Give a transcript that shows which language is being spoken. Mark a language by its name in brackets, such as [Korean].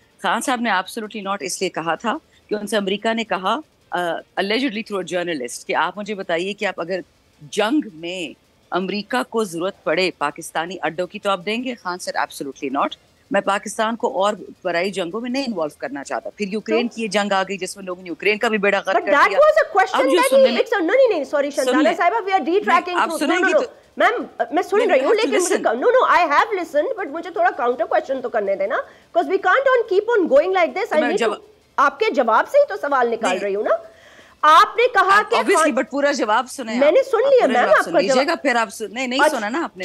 [Hindi] खान साहब ने absolutely not इसलिए कहा था कि उनसे अमेरिका ने कहा allegedly थ्रू अ जर्नलिस्ट कि आप मुझे बताइए कि आप अगर जंग में अमेरिका को जरूरत पड़े पाकिस्तानी अड्डों की तो आप देंगे? Khan sir absolutely not. मैं पाकिस्तान को और पराई जंगों में नहीं इन्वॉल्व करना चाहता। फिर यूक्रेन की ये जंग आ गई जिसमें लोगों ने यूक्रेन का भी बेड़ा गर्क कर दिया। [English] But that was a question that it's no, sorry Shandana Sahiba, we are detracting through. [Hindi] No, ma'am मैं सुन रही हूँ, लेकिन मुझे no, I have listened, but मुझे थोड़ा काउंटर क्वेश्चन तो करने देना, because we can't keep on going like this. I need to आपके जवाब से ही तो सवाल निकाल रही हूँ ना। आपने कहा कि obviously, but पूरा जवाब सुने। मैंने सुन लिया मैम आपका जवाब। फिर आप नहीं सुना ना आपने।